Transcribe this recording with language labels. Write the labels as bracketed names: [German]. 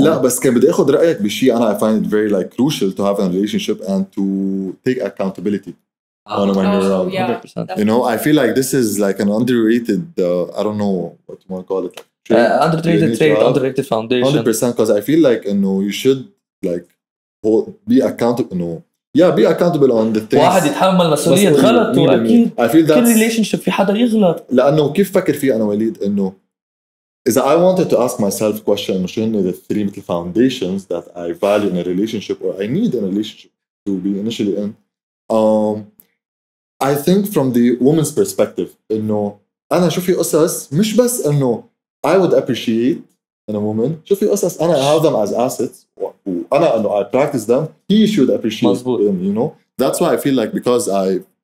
[Arabic] لا بس كان بدي اخذ رايك بشيء انا [English] I find it very like crucial to have a relationship and to take accountability when you're around 100% you know I feel like this is like an underrated I don't know what you want to call it underrated trait underrated foundation 100% because I feel like you should like be accountable be accountable on the things [Arabic] واحد يتحمل مسؤولية غلط وأكيد كل relationship في حدا يغلط لأنه كيف فكر فيه أنا وليد إنه إذا [English] I wanted to ask myself question [Arabic] إنه شو هن [English] the 3 مثل foundations that I value in a relationship or I need in a relationship to be initially in I think from the woman's perspective [Arabic] إنه أنا شو في قصص مش بس إنه [English] I would appreciate in a woman [Arabic] شو في قصص أنا [English] I have them as assets [Arabic] وأنا إنه [English] I practice them he should appreciate them you know that's why I feel like because I